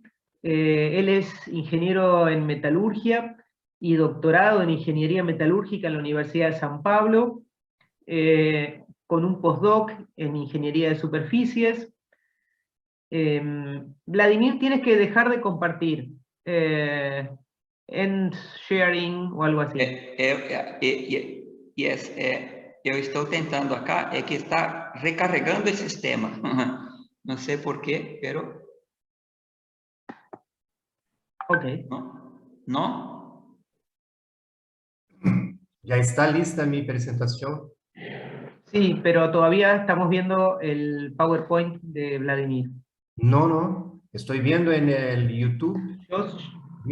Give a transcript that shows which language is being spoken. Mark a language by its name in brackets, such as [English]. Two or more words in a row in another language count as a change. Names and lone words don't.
[Spanish] Él es ingeniero en metalurgia y doctorado en ingeniería metalúrgica en la Universidad de San Pablo, con un postdoc en ingeniería de superficies. Vladimir, tienes que dejar de compartir. [English] End sharing [Spanish] o algo así. [English] Yes, [Portuguese] eu estou tentando acá, é que está recarregando o sistema. Não sei por quê, [Spanish] pero... Ok. ¿No? ¿Ya está lista mi presentación? Sí, pero todavía estamos viendo el PowerPoint de Vladimir. No, estoy viendo en el YouTube mi